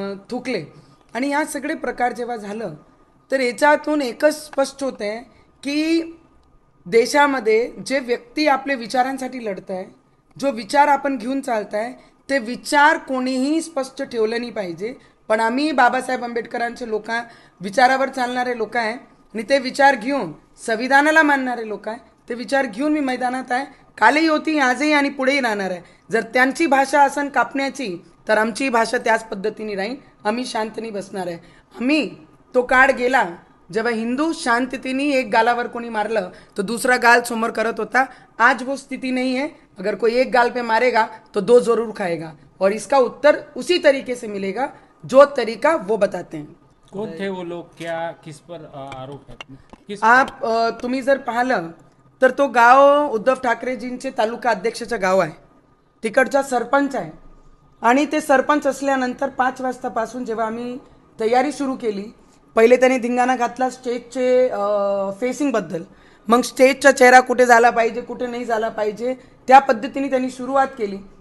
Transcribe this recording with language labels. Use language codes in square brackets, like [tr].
[mr] थुकले आणि या सगळे प्रकार जेव्हा झालं तर याच्यातून एकच स्पष्ट होते की देशामध्ये जे व्यक्ती आपले विचारांसाठी लढत आहे, जो विचार आपण घेऊन चालताय, ते विचार कोणीही स्पष्ट ठेवलं नाही पाहिजे, पण आम्ही बाबासाहेब आंबेडकरांचे लोक विचारावर चालणारे लोक आहे आणि ते विचार घेऊन संविधानाला मानणारे लोक आहे, ते विचार घेऊन मी मैदानात आहे, कालही होती आजही आणि पुढेही राहणार आहे। जर त्यांची भाषा असन कापण्याची तर आमची भाषा त्याच पद्धतीने राहील, आम्ही शांतनी बसणार आहे। आम्ही तो काळ गेला जेव्हा हिंदू शांततेने एक गालावर कोणी मारलं तो दूसरा गाल समोर करत होता, [hi] आज वो स्थिति नहीं है। अगर कोई एक गाल पे मारेगा तो 2 जरूर खाएगा और इसका उत्तर उसी तरीके से मिलेगा जो तरीका वो बताते हैं। कौन थे वो लोग, क्या किस पर आरोप है, किस [mr] आप तुम्ही जर पाहिलं तर तो गाव उद्धव ठाकरेजींचे तालुका अध्यक्षाचं गाव आहे, तिकडचा सरपंच आहे आणि ते सरपंच असल्यानंतर 5 वाजतापासून जेव्हा आम्ही तयारी सुरू केली, पहिले त्यांनी धिंगाणा घातला स्टेजचे फेसिंगबद्दल, मग स्टेजचा चेहरा कुठे झाला पाहिजे कुठे नाही झाला पाहिजे त्या पद्धतीने त्यांनी सुरुवात केली।